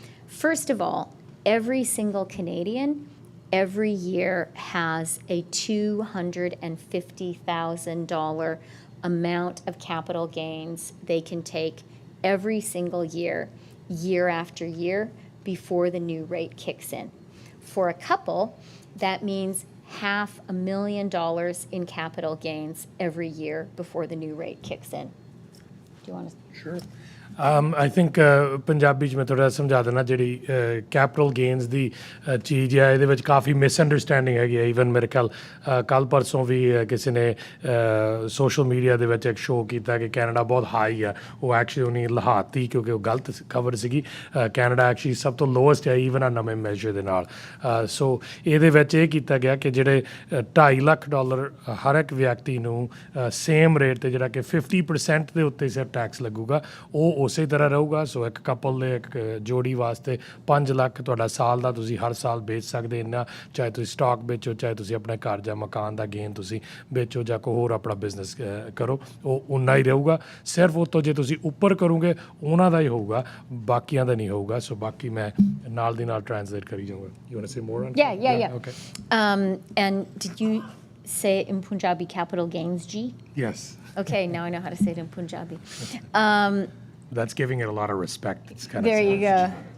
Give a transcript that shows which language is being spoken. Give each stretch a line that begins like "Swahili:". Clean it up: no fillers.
English: First of all, every single Canadian every year has a $250,000 amount of capital gains they can take every single year, year after year, before the new rate kicks in. For a couple, that means $500,000 in capital gains every year before the new rate kicks in. Do you want to? Sure. I think
Punjabi: Punjabi 'ਚ ਮੈਂ ਥੋੜ੍ਹਾ ਸਮਝਾ ਦੇਣਾ ਜਿਹੜੀ capital gains ਦੀ ਚੀਜ਼ ਹੈ ਇਹਦੇ ਵਿੱਚ ਕਾਫੀ ਮਿਸਅੰਡਰਸਟੈਂਡਿੰਗ ਹੈਗੀ ਹੈ ਈਵਨ ਮੇਰੇ ਖਿਆਲ ਕੱਲ੍ਹ ਪਰਸੋਂ ਵੀ ਕਿਸੇ ਨੇ ਸੋਸ਼ਲ ਮੀਡੀਆ ਦੇ ਵਿੱਚ ਇੱਕ ਸ਼ੋਅ ਕੀਤਾ ਕਿ ਕੈਨੇਡਾ ਬਹੁਤ ਹਾਈ ਆ ਉਹ ਐਕਚੁਅਲੀ ਉਹਨੇ ਲਹਾਤੀ ਕਿਉਂਕਿ ਉਹ ਗਲਤ ਖਬਰ ਸੀਗੀ ਕੈਨੇਡਾ ਐਕਚੁਅਲੀ ਸਭ ਤੋਂ ਲੋਐਸਟ ਹੈ ਈਵਨ ਆ ਨਵੇਂ ਮੈਜਰ ਦੇ ਨਾਲ ਸੋ ਇਹਦੇ ਵਿੱਚ ਇਹ ਕੀਤਾ ਗਿਆ ਕਿ ਜਿਹੜੇ $2.5 ਲੱਖ ਹਰ ਇੱਕ ਵਿਅਕਤੀ ਨੂੰ ਸੇਮ ਰੇਟ 'ਤੇ ਜਿਹੜਾ ਕਿ 50% ਦੇ ਉੱਤੇ ਸਿਰ ਟੈਕਸ ਲੱਗੂਗਾ ਉਹ ਉਸੇ ਤਰ੍ਹਾਂ ਰਹੂਗਾ। ਸੋ ਇੱਕ ਕਪਲ ਦੇ ਇੱਕ ਜੋੜੀ ਵਾਸਤੇ 5 ਲੱਖ ਤੁਹਾਡਾ ਸਾਲ ਦਾ ਤੁਸੀਂ ਹਰ ਸਾਲ ਵੇਚ ਸਕਦੇ ਇੰਨਾ, ਚਾਹੇ ਤੁਸੀਂ ਸਟਾਕ ਵੇਚੋ, ਚਾਹੇ ਤੁਸੀਂ ਆਪਣੇ ਘਰ ਜਾਂ ਮਕਾਨ ਦਾ ਗੇਨ ਤੁਸੀਂ ਵੇਚੋ ਜਾਂ ਕੋਈ ਹੋਰ ਆਪਣਾ ਬਿਜ਼ਨਸ ਕਰੋ, ਉਹ ਉਨਾ ਹੀ ਰਹੂਗਾ। ਸਿਰਫ ਉਹ ਤੋਂ ਜੇ ਤੁਸੀਂ ਉੱਪਰ ਕਰੋਗੇ ਉਹਨਾਂ ਦਾ ਹੀ ਹੋਊਗਾ, ਬਾਕੀਆਂ ਦਾ ਨਹੀਂ ਹੋਊਗਾ। ਸੋ ਬਾਕੀ ਮੈਂ ਨਾਲ ਦੀ ਨਾਲ ਟ੍ਰਾਂਸਲੇਟ ਕਰੀ ਜਾਊਂਗਾ।
English: You want to say more on that? Yeah. Okay. And did you say it in Punjabi capital gains, G? Yes. Okay, now I know how to say it in Punjabi. That's giving it a lot of respect. It's kind There of you go.